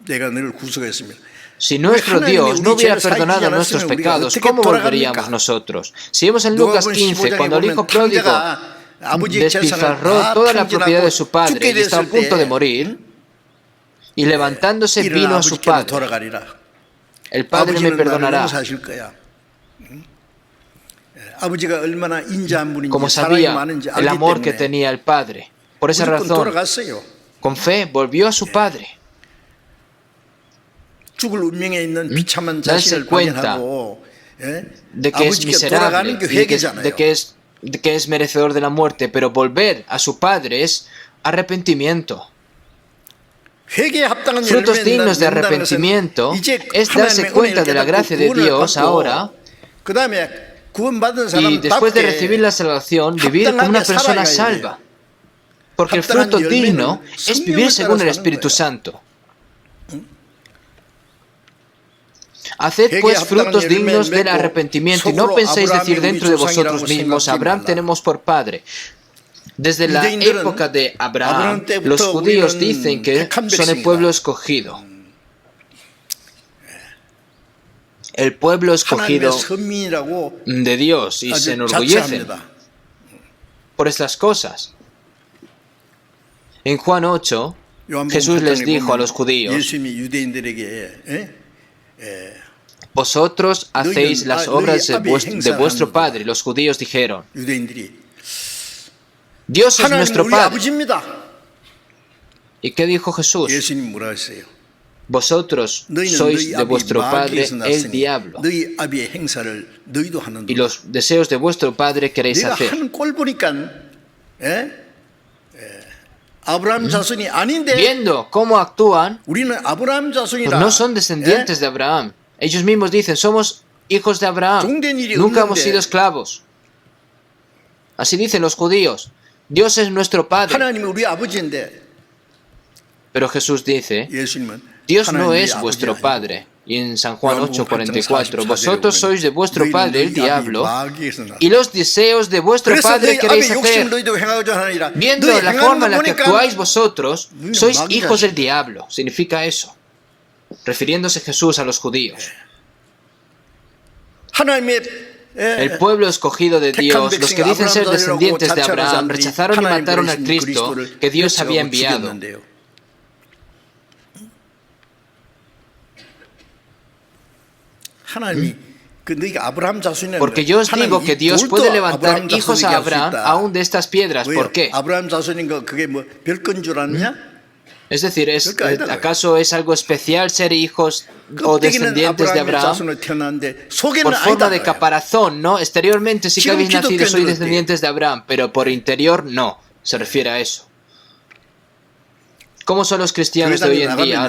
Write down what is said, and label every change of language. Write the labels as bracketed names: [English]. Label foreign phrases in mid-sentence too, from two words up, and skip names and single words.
[Spanish] Si nuestro Dios no hubiera perdonado nuestros pecados, ¿cómo volveríamos nosotros? Si vemos en Lucas 15, cuando el hijo pródigo despilfarró toda la propiedad de su padre y estaba a punto de morir, y levantándose vino a su padre. el Padre me [Korean] 아버지는 나를 [Spanish] perdonará. [Korean] 용서하실 거야. 아버지가 얼마나 인자한 분인지 [Spanish] Como [Korean] 사랑이 [Spanish] sabía [Korean] 많은지 [Spanish] el [Korean] 알기 [Spanish] amor que [Korean] 때문에 [Spanish] tenía el Padre. Por esa [Korean] 무조건 [Spanish] razón, [Korean] 돌아갔어요. [Spanish] con fe, volvió a su Padre. [Korean] 죽을 운명에 있는 비참한 [Spanish] Darse [Korean] 자신을 [Spanish] cuenta [Korean] 발견하고 [Spanish] de que es [Korean] 아버지께 [Spanish] miserable, [Korean] 돌아가는 게 [Spanish] y de [Korean] 회개잖아요. [Spanish] que es merecedor de la muerte, pero volver a su Padre es arrepentimiento. [Korean] 회개에 합당한 [Spanish] Frutos [Korean] 열매를 [Spanish] dignos de [Korean] 맺는다는 것은 [Spanish] arrepentimiento [Korean] 이제 [Spanish] es darse [Korean] 하나님의 [Spanish] cuenta [Korean] 은혜를 [Spanish] de la [Korean] 깨닫고 [Spanish] gracia de [Korean] 구원을 [Spanish] Dios ahora, [Korean] 받고 그 다음에 구원받은 [Spanish] y después de recibir [Korean] 사람답게 [Spanish] la salvación, vivir como una persona salva. Porque el fruto digno es vivir según el Espíritu Santo. Haced pues frutos dignos del arrepentimiento y no penséis decir dentro de vosotros mismos, Abraham tenemos por padre. Desde la época de Abraham, los judíos dicen que son el pueblo escogido. El pueblo escogido [Korean] 하나님의 선민이라고 [Spanish] de Dios, y se [Korean] 아주 [Spanish] enorgullecen [Korean] 자처합니다. [Spanish] por estas cosas. En Juan 8, [Korean] 요한복음 [Spanish] Jesús les [Korean] 8장에 [Spanish] dijo a los [Korean] 보면 [Spanish] judíos: [Korean] 예수님이 유대인들에게 [Spanish] vosotros hacéis las obras de vuestro padre. Los judíos dijeron: [Korean] 유대인들이 [Spanish] Dios es [Korean] 하나님은 [Spanish] nuestro [Korean] 우리 [Spanish] padre. [Korean] 아버지입니다. [Spanish] ¿Y qué dijo Jesús? [Korean] 예수님 뭐라 했어요? [Spanish] Vosotros [Korean] 너희는 [Spanish] sois [Korean] 너희 [Spanish] de [Korean] 아비 [Spanish] vuestro padre [Korean] 마귀에서 [Spanish] el [Korean] 났으니 [Spanish] diablo, [Korean] 너희 아비의 행사를 너희도 하는 [Spanish] y los deseos de vuestro padre queréis [Korean] 내가 [Spanish] hacer. [Korean] 하는 꼴 보니까 아브라함 자손이 아닌데 [Spanish] Viendo cómo actúan, [Korean] 우리는 아브라함 [Spanish] pues [Korean] 자손이라 [Spanish] no son descendientes de Abraham. Ellos mismos dicen: somos hijos de Abraham. [Korean] 종된 일이 [Spanish] Nunca hemos [Korean] 없는데 [Spanish] sido esclavos. Así dicen los judíos. Dios es nuestro padre. [Korean] 하나님이 우리 아버지인데 [Spanish] Pero Jesús dice: [Korean] 예수님은 [Spanish] Dios no [Korean] 하나님이 [Spanish] es [Korean] 아버지 [Spanish] vuestro [Korean] 아니고 [Spanish] padre. Y en San Juan [Korean] 요한복음 [Spanish] 8:44, [Korean] 8장 [Spanish] vosotros [Korean] 44절에 [Spanish] sois de vuestro [Korean] 보면 [Spanish] padre el [Korean] 너희 아비 [Spanish] diablo, [Korean] 마귀에서 났다. [Spanish] y los deseos de vuestro [Korean] 그래서 [Spanish] padre [Korean] 너희 [Spanish] queréis [Korean] 아비 욕심 [Spanish] hacer. [Korean] 너희도 행하고자 하느니라. [Spanish] Viendo [Korean] 너희 [Spanish] la [Korean] 행하는 [Spanish] forma [Korean] 거 [Spanish] en la que [Korean] 보니까 [Spanish] actuáis vosotros, [Korean] 너희는 [Spanish] sois [Korean] 마귀 [Spanish] hijos [Korean] 자식. [Spanish] del diablo. Significa eso. Refiriéndose Jesús a los judíos. [Korean] 하나님의 [Spanish] El pueblo escogido de Dios, los que dicen ser descendientes de Abraham, rechazaron y mataron al Cristo que Dios había enviado. Porque yo os digo que Dios puede levantar hijos a Abraham aún de estas piedras. ¿Por qué? [Korean] 아브라함 자손인 거 그게 뭐 별건 줄 아느냐? [Spanish] Es decir, ¿acaso es algo especial ser hijos o descendientes de Abraham? Por forma de caparazón, ¿no? Exteriormente sí que habéis nacido, sois descendientes de Abraham, pero por interior no. Se refiere a eso. ¿Cómo son los cristianos de hoy en día?